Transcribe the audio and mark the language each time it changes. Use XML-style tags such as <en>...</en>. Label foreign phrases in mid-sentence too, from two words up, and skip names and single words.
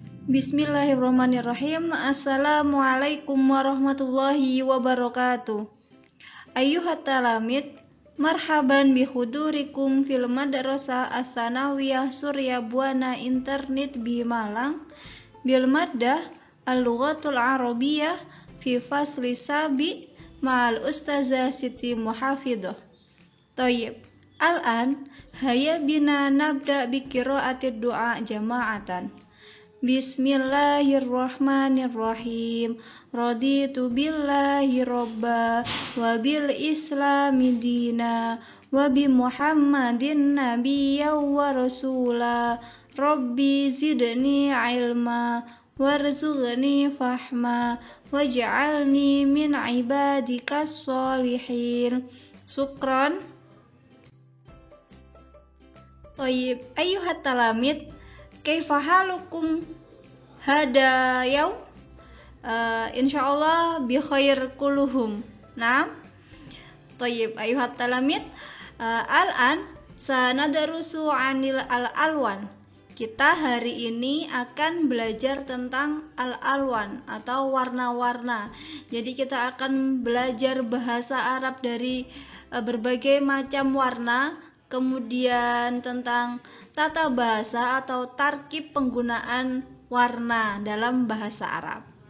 <ar>بسم الله الرحمن الرحيم. السلام عليكم ورحمة الله وبركاته. أيها التلاميذ، مرحبا بحضوركم في المدرسة الثانوية Surya Buana Internet ب Malang بالمادة اللغة العربية في الفصل السابع مع الأستاذة Siti Muhafidah. Thayyib. الآن هيا بنا نبدأ بقراءة الدعاء جماعة. بسم الله الرحمن الرحيم. رضيت بالله ربا وبالإسلام دينا وبمحمد نبيا ورسولا. رب زدني علما وارزقني فهما واجعلني من عبادك الصالحين. شكرا. طيب. أيها التلاميذ، كيف حالكم هذا اليوم? إن شاء الله بخير كلهم. نعم. طيب. أيها التلاميذ، الآن سندرس عن الألوان.</ar> <id>Kita hari ini akan belajar tentang al-alwan atau warna-warna. Jadi kita akan belajar bahasa Arab dari berbagai macam warna, kemudian tentang tata bahasa atau tarkib penggunaan warna dalam bahasa Arab.</id>